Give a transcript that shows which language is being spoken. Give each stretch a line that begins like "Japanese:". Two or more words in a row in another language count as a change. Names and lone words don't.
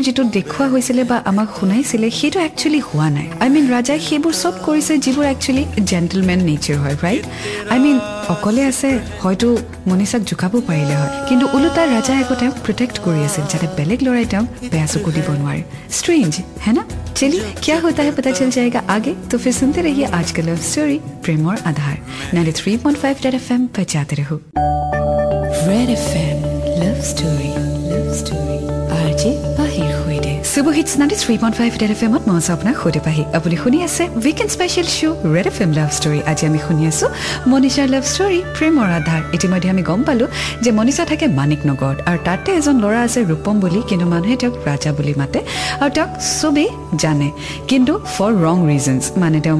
Assamese: যেটো দেখুৱা হৈছিলে বা আমাক শুনাইছিলে সেইটো একচুয়ালি হোৱা নাই
English: I mean
Assamese: ৰাজাই সেইবোৰ সব কৰিছে যিবোৰ একচুয়ালি
English: gentleman nature
Assamese: হয়
English: right I mean
Assamese: অকলে আছে হয়তো মনীষাক জুকাব পাৰিলে হয় কিন্তু উলটা ৰাজাই একোটা প্ৰটেক্ট কৰি আছিল যাতে বেলেগ লৰাই তেওঁ বেয়া চকু দিব নোৱাৰে স্ট্ৰেঞ্জ
Hindi: है ना चलिए क्या होता है पता चल जाएगा आगे तो फिर सुनते रहिए आज का लव स्टोरी प्रेम और आधार 93.5 रेड एफएम पर जाते रहो रेड एफएम लव स्टोरी आरजे पाहिर हुईदे
Assamese: Super Hits 93.5 Red FM ত মই আপোনাক সুধি পাহি আপুনি শুনি আছে
English: weekend special show Red FM love story
Assamese: আজি আমি শুনি আছো মনীষাৰ
English: love story
Assamese: প্ৰেমৰ আধাৰ ইতিমধ্যে আমি গম পালো যে মনীষা থাকে মানিক নগৰত আৰু তাতে এজন ল'ৰা আছে ৰূপম বুলি কিন্তু মানুহে তেওঁক ৰাজা বুলি মাতে আৰু তেওঁক চবেই জানে কিন্তু
English: for wrong reasons
Assamese: মানে তেওঁ